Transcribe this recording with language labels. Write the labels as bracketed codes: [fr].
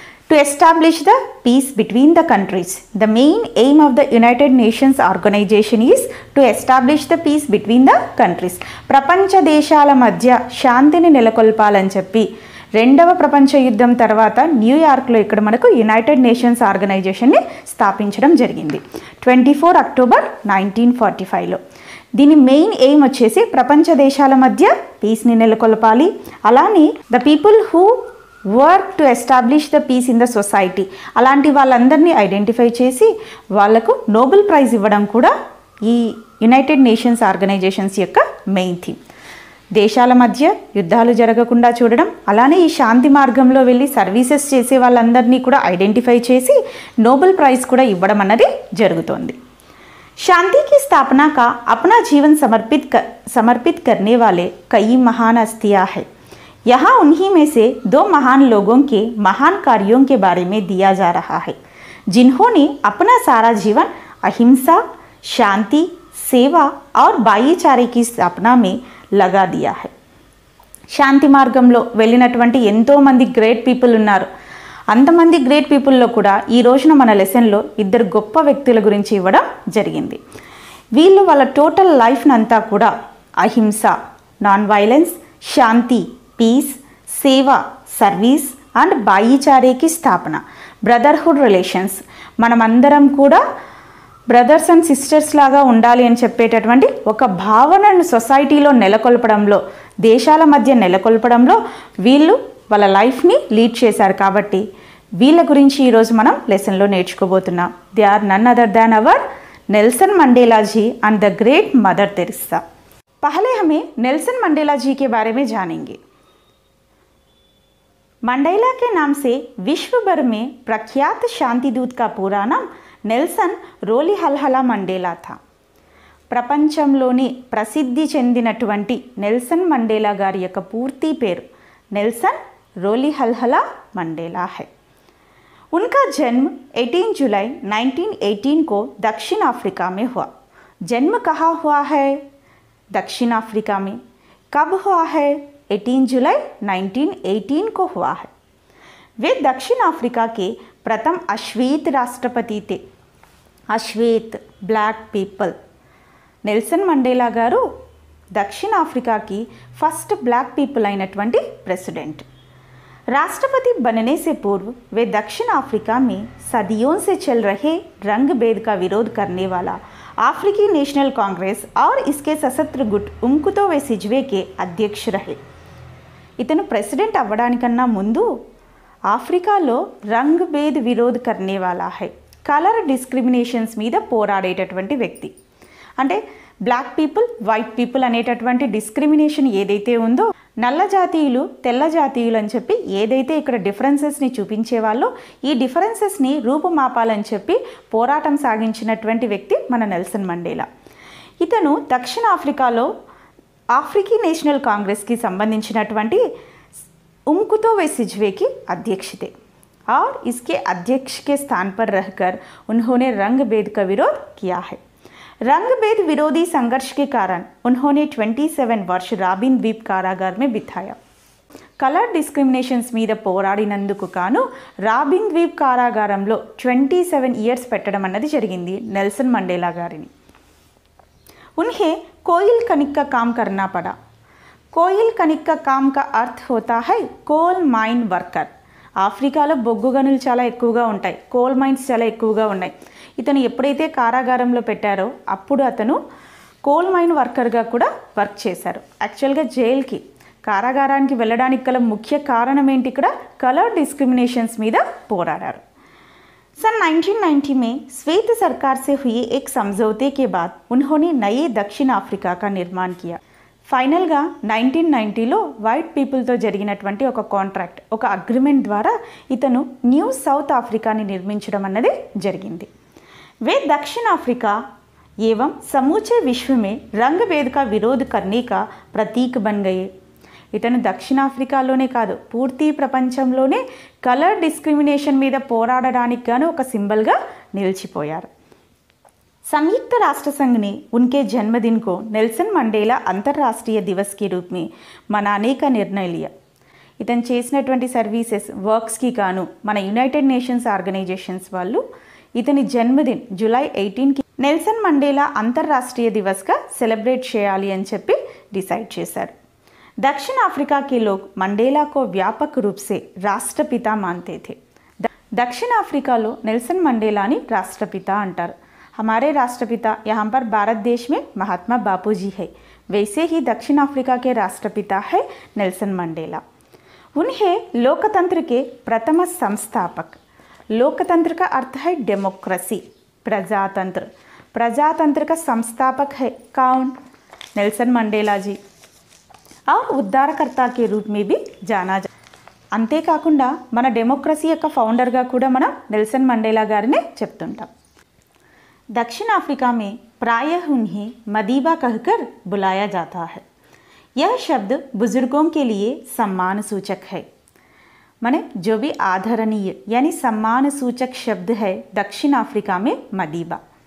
[en] To establish the peace between the countries. The main aim of the United Nations organization is to establish the peace between the countries. [te] ప్రపంచ దేశాల మధ్య శాంతిని నెలకొల్పాలని చెప్పి రెండవ ప్రపంచ యుద్ధం తర్వాత న్యూయార్క్లో ఇక్కడ మనకు యునైటెడ్ నేషన్స్ ఆర్గనైజేషన్ని స్థాపించడం జరిగింది 24 అక్టోబర్ 1945లో. దీని మెయిన్ ఎయిమ్ వచ్చేసి ప్రపంచ దేశాల మధ్య పీస్ని నెలకొల్పాలి, అలానే [en] the people who work to establish the peace in the society, [te] అలాంటి వాళ్ళందరినీ ఐడెంటిఫై చేసి వాళ్లకు నోబెల్ ప్రైజ్ ఇవ్వడం కూడా ఈ యునైటెడ్ నేషన్స్ ఆర్గనైజేషన్స్ యొక్క మెయిన్ థీమ్. దేశాల మధ్య యుద్ధాలు జరగకుండా చూడడం, అలానే ఈ శాంతి మార్గంలో వెళ్ళి సర్వీసెస్ చేసే వాళ్ళందరినీ కూడా ఐడెంటిఫై చేసి నోబెల్ ప్రైజ్ కూడా ఇవ్వడం అన్నది జరుగుతోంది. [hi] शांति की स्थापना का अपना जीवन समर्पित करने वाले कई महान हस्तियाँ हैं. यहाँ उन्हीं में से 2 महान लोगों के महान कार्यों के बारे में दिया जा रहा है, जिन्होंने अपना सारा जीवन अहिंसा, शांति, सेवा और भाईचारे की स्थापना में लगा दिया है. [te] శాంతి మార్గంలో వెళ్ళినటువంటి ఎంతో మంది గ్రేట్ పీపుల్ ఉన్నారు. అంతమంది గ్రేట్ పీపుల్లో కూడా ఈ రోజున మన లెసన్లో 2 గొప్ప వ్యక్తుల గురించి ఇవ్వడం జరిగింది. వీళ్ళు వాళ్ళ టోటల్ లైఫ్ని అంతా కూడా అహింస, నాన్ వైలెన్స్, శాంతి, పీస్, సేవ, సర్వీస్ అండ్ భాయిచారేకి స్థాపన, బ్రదర్హుడ్ రిలేషన్స్, మనమందరం కూడా బ్రదర్స్ అండ్ సిస్టర్స్ లాగా ఉండాలి అని చెప్పేటటువంటి ఒక భావనను సొసైటీలో నెలకొల్పడంలో, దేశాల మధ్య నెలకొల్పడంలో వీళ్ళు వాళ్ళ లైఫ్ని లీడ్ చేశారు. కాబట్టి వీళ్ళ గురించి ఈరోజు మనం లెసన్లో నేర్చుకోబోతున్నాం. [en] They are none other than our Nelson Mandela ji and the great Mother Teresa. [hi] पहले हमें नेल्सन मंडेला जी के बारे में जानेंगे. मंडेला के नाम से विश्व भर में प्रख्यात शांति दूत का पूरा नाम नेल्सन रोलिहल्हला मंडेला था. [te] ప్రపంచంలోని ప్రసిద్ధి చెందినటువంటి నెల్సన్ మండేలా గారి యొక్క పూర్తి పేరు నెల్సన్ రోలిహల్హలా [hi] मंडेला है. उनका जन्म 18 जुलाई 1918 को दक्षिण अफ्रीका में हुआ. जन्म कहाँ हुआ है? दक्षिण अफ्रीका में. कब हुआ है? 18 जुलाई 1918 को हुआ है. वे दक्षिण अफ्रीका के प्रथम अश्वेत राष्ट्रपति थे. अश्वेत, ब्लैक पीपल. [te] నెల్సన్ మండేలా గారు దక్షిణాఫ్రికాకి ఫస్ట్ బ్లాక్ పీపుల్ అయినటువంటి ప్రెసిడెంట్. [hi] राष्ट्रपति बनने से पूर्व वे दक्षिण अफ्रीका में सदियों से चल रहे रंग भेद का विरोध करने वाला अफ्रीकी नेशनल कांग्रेस और इसके सशस्त्र गुट उम्कुतो वे सिज्वे के अध्यक्ष रहे. [te] इतने प्रेसिडेंट अव्वडानिकन्ना मुंदु ఆఫ్రికాలో [hi] రంగ్ భేద్ విరోధ్ కర్నే వాలా హై, [te] కలర్ డిస్క్రిమినేషన్స్ మీద పోరాడేటటువంటి వ్యక్తి. అంటే బ్లాక్ పీపుల్, వైట్ పీపుల్ అనేటటువంటి డిస్క్రిమినేషన్ ఏదైతే ఉందో, నల్ల జాతీయులు, తెల్ల జాతీయులు అని చెప్పి ఏదైతే ఇక్కడ డిఫరెన్సెస్ని చూపించేవాళ్ళో ఈ డిఫరెన్సెస్ని రూపుమాపాలని చెప్పి పోరాటం సాగించినటువంటి వ్యక్తి మన నెల్సన్ మండేలా. ఇతను దక్షిణాఫ్రికాలో ఆఫ్రికీ నేషనల్ కాంగ్రెస్కి సంబంధించినటువంటి [hi] उम्कुतो वे सिज्वे की अध्यक्ष थे और इसके अध्यक्ष के स्थान पर रहकर उन्होंने रंग भेद का विरोध किया है. रंग भेद विरोधी संघर्ष के कारण उन्होंने 27 वर्ष राबिन द्वीप कारागार में बिताया. [te] కలర్ డిస్క్రిమినేషన్స్ మీద పోరాడినందుకు గాను రాబిన్ ద్వీప్ కారాగారంలో 27 ఇయర్స్ పెట్టడం అన్నది జరిగింది నెల్సన్ మండేలా గారిని. [hi] उन्हें कोयल खनिक का काम करना पड़ा. కోయిల్ కనిక్ కా కామ్ కా అర్థ్ హోతా హై కోల్ మైన్ వర్కర్. [te] ఆఫ్రికాలో బొగ్గు గనులు చాలా ఎక్కువగా ఉంటాయి, కోల్ మైన్స్ చాలా ఎక్కువగా ఉన్నాయి. ఇతను ఎప్పుడైతే కారాగారంలో పెట్టారో అప్పుడు అతను కోల్ మైన్ వర్కర్గా కూడా వర్క్ చేశారు. యాక్చువల్గా జైలుకి, కారాగారానికి వెళ్ళడానికి గల ముఖ్య కారణం ఏంటి? ఇక్కడ కలర్ డిస్క్రిమినేషన్స్ మీద పోరాడారు. [hi] सन 1990 में श्वेत सरकार से हुए एक समझौते के बाद उन्होंने नए दक्षिण अफ्रीका का निर्माण किया. [te] ఫైనల్గా 1990లో వైట్ పీపుల్తో జరిగినటువంటి ఒక కాంట్రాక్ట్, ఒక అగ్రిమెంట్ ద్వారా ఇతను న్యూ సౌత్ ఆఫ్రికాని నిర్మించడం అన్నది జరిగింది. [hi] वे दक्षिण अफ्रीका एवं समूचे विश्व में रंग भेद का विरोध करने का प्रतीक बन गए. [te] ఇతను దక్షిణాఫ్రికాలోనే కాదు, పూర్తి ప్రపంచంలోనే కలర్ డిస్క్రిమినేషన్ మీద పోరాడడానికి గాను ఒక సింబల్గా నిలిచిపోయారు. [hi] संयुक्त राष्ट्र संघ ने उनके जन्मदिन को नेल्सन मंडेला अंतर्राष्ट्रीय दिवस के रूप में मनाने का निर्णय लिया. [te] ఇతను చేసినటువంటి సర్వీసెస్ వర్క్స్కి గాను మన యునైటెడ్ నేషన్స్ ఆర్గనైజేషన్స్ వాళ్ళు ఇతని జన్మదిన్ జూలై 18కి నెల్సన్ మండేలా అంతర్రాष्ट्रीय दिवसగా సెలబ్రేట్ చేయాలి అని చెప్పి డిసైడ్ చేశారు. [hi] दक्षिण अफ्रीका के लोग मंडेला को व्यापक रूप से राष्ट्रपिता मानते थे. [te] दक्षिण अफ्रीका लो नेल्सन मंडेला नी राष्ट्रपिता अंटार. [hi] हमारे राष्ट्रपिता यहाँ पर भारत देश में महात्मा बापू जी है, वैसे ही दक्षिण अफ्रीका के राष्ट्रपिता है नेल्सन मंडेला. उन्हें लोकतंत्र के प्रथम संस्थापक. लोकतंत्र का अर्थ है डेमोक्रेसी, प्रजातंत्र. प्रजातंत्र का संस्थापक है कौन? नेल्सन मंडेला जी. और ఉద్ధారకర్త के रूप में भी जाना जा. [te] అంతేకాకుండా మన డెమోక్రసీ యొక్క ఫౌండర్గా కూడా మనం నెల్సన్ మండేలా గారినే చెప్తుంటాం. [hi] दक्षिण अफ्रीका में प्रायः उन्हें मदीबा कहकर बुलाया जाता है. यह शब्द बुजुर्गों के लिए सम्मान सूचक है. माने जो भी आदरणीय यानी सम्मान सूचक शब्द है दक्षिण अफ्रीका में मदीबा.